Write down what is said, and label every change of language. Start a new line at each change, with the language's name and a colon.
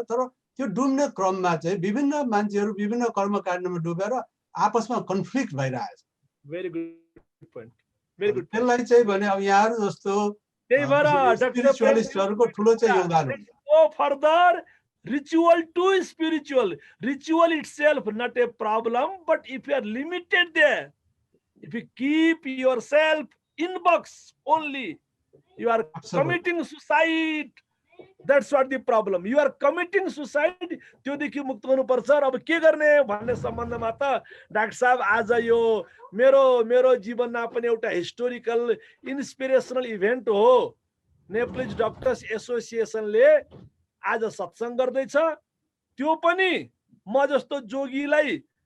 Nepali: तर त्यो डुब्ने क्रममा चाहिँ विभिन्न मान्छेहरू विभिन्न कर्मकाण्डमा डुबेर आपसमा कन्फ्लिक्ट भइरहेछ। Very good point, very good. त्यसलाई चाहिँ भने अब यहाँहरू जस्तो स्पिरिचुअलिस्टहरूको ठुलो चाहिँ योगदान हुन्छ।
English: Go further, ritual to spiritual. Ritual itself not a problem, but if you are limited there, if you keep yourself in box only, you are committing suicide. That's what the problem. You are committing suicide.
Nepali: त्योदेखि मुक्त हुनुपर्छ। अब के गर्ने भन्ने सम्बन्धमा त doctor साहब आज यो मेरो जीवनमा पनि एउटा हिस्टोरिकल इन्स्पिरेसनल इभेन्ट हो। नेप्लिज डक्टर्स एसोसिएसनले आज सत्संग गर्दैछ। त्यो पनि म जस्तो जोगीलाई